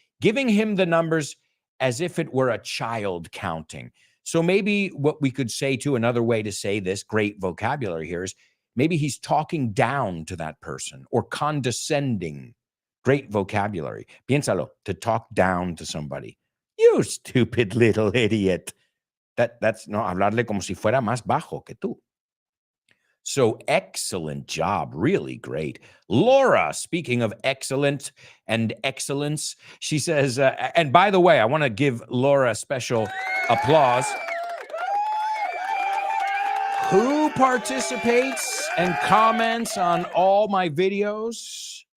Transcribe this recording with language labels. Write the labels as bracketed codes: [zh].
[en] Giving him the numbers as if it were a child counting. So maybe what we could say to another way to say this great vocabulary here is maybe he's talking down to that person or condescending. Great vocabulary. Piénsalo, to talk down to somebody. You stupid little idiot. [es] That's no, hablarle como si fuera más bajo que tú. [en] So excellent job. Really great. Laura, speaking of excellent and excellence, she says, and by the way, I want to give Laura special applause. Who participates and comments on all my videos?